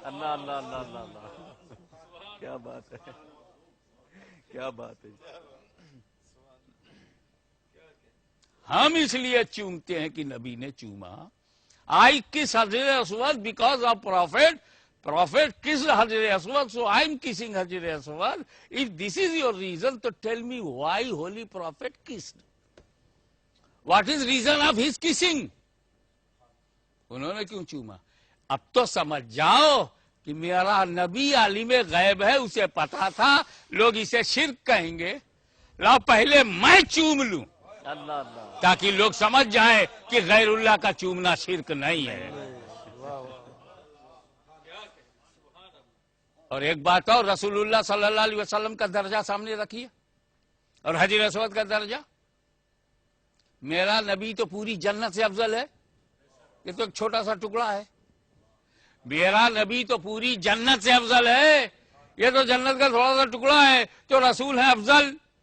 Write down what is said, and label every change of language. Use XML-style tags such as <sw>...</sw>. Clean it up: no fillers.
<ur>اللہ اللہ اللہ اللہ اللہ. کیا بات ہے، کیا بات ہے. ہم اس لیے چومتے ہیں کہ نبی نے چوما.</ur> <en>I kiss حجر اسود because of prophet kiss حجر اسود, so I am kissing حجر اسود. If this is your reason, to tell me why holy prophet kissed. What is reason of his kissing?</en> <ur>انہوں نے کیوں چوما؟ اب تو سمجھ جاؤ کہ میرا نبی عالم غیب ہے، اسے پتا تھا لوگ اسے شرک کہیں گے، لاؤ پہلے میں چوم لوں اللہ اللہ تاکہ لوگ سمجھ جائیں کہ غیر اللہ کا چومنا شرک نہیں ہے۔ اور ایک بات اور، رسول اللہ صلی اللہ علیہ وسلم کا درجہ سامنے رکھیے اور حجر اسود کا درجہ۔ میرا نبی تو پوری جنت سے افضل ہے، یہ تو ایک چھوٹا سا ٹکڑا ہے۔ میرا نبی تو پوری جنت سے افضل ہے، یہ تو جنت کا تھوڑا سا ٹکڑا ہے، تو رسول ہے افضل،</ur>